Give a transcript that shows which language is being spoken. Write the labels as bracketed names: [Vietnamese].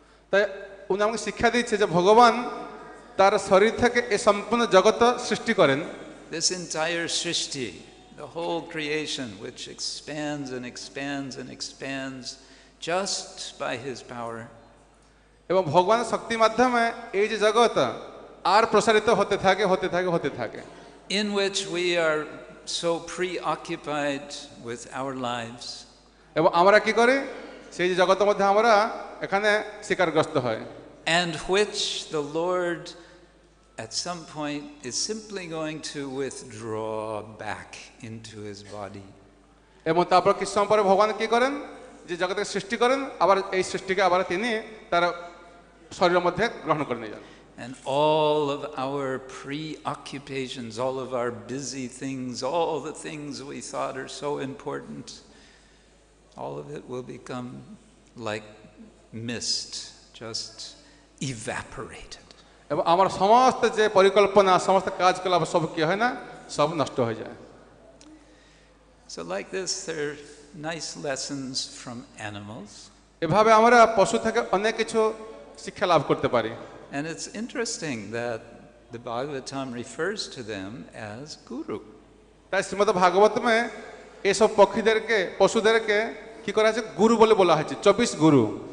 [Bangla] তাই উনি আমাকে শিক্ষা দিচ্ছে যে ভগবান তার শরীর থেকে এই সম্পূর্ণ জগৎ সৃষ্টি করেন। [English] This entire Srishti, the whole creation, which expands and expands and expands just by his power. [Bangla] এবং ভগবানের শক্তির মাধ্যমে এই যে জগৎ আর প্রসারিত হতে থাকে, হতে থাকে, হতে থাকে। [English] In which we are so preoccupied with our lives. [Bangla] এবং আমরা কি করি, সেই যে জগতের মধ্যে আমরা এখানে শিকারগ্রস্ত হয়। [English] And which the Lord at some point is simply going to withdraw back into his body. [Bangla] এবং তারপর কিছু সময় পরে ভগবান কি করেন, যে জগৎকে সৃষ্টি করেন, আবার এই সৃষ্টিকে আবার তিনি তার শরীরের মধ্যে গ্রহণ করে নিয়ে যান। [English] And all of our preoccupations, all of our busy things, all the things we thought are so important, all of it will become like mist, just evaporated. [Bangla] এবং আমার সমস্ত যে পরিকল্পনা, সমস্ত কাজকলাপ সব কি হয় না, সব নষ্ট হয়ে যায়। [English] So like this, there are nice lessons from animals. [Bangla] এভাবে আমরা পশু থেকে অনেক কিছু শিক্ষা লাভ করতে পারি। [English] And it's interesting that the Bhagavatam refers to them as guru. [Bangla] তাই শ্রীমদ্ ভাগবতমে এসব পশুদেরকে কি করা হয়েছে, গুরু বলে বলা হয়েছে, 24 গুরু।